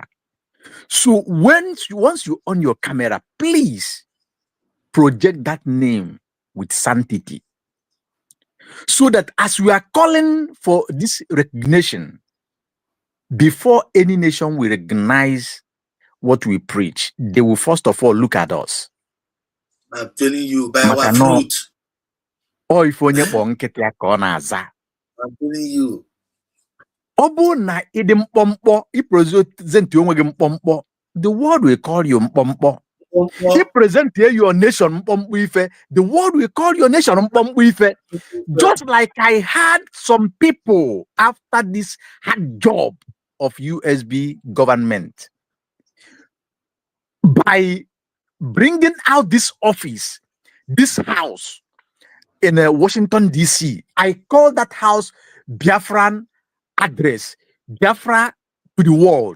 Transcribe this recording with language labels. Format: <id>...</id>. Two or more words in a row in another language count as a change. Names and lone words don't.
<en>So once you on your camera, please project that name with sanctity, so that as we are calling for this recognition, before any nation will recognize what we preach, they will first of all look at us. I'm telling you, by our fruit. Or if</en> <ig>onye kpọ nkịtị ya ka ọ na-aza.</ig> <en>I'm telling you.</en> <ig>Ọ bụ na ịdị mkpọmkpọ, ipresent onwe gị mkpọmkpọ,</ig> <en>the world will call you mkpọmkpọ. If present your nation</en> <ig>mkpọmkpọ ife,</ig> <en>the world will call your nation</en> <ig>mkpọmkpọ ife.</ig> <en>Just like I had some people after this hard job of USB government, by bringing out this office, this house in Washington, D.C., I call that house Biafran address, Biafra to the world.</en>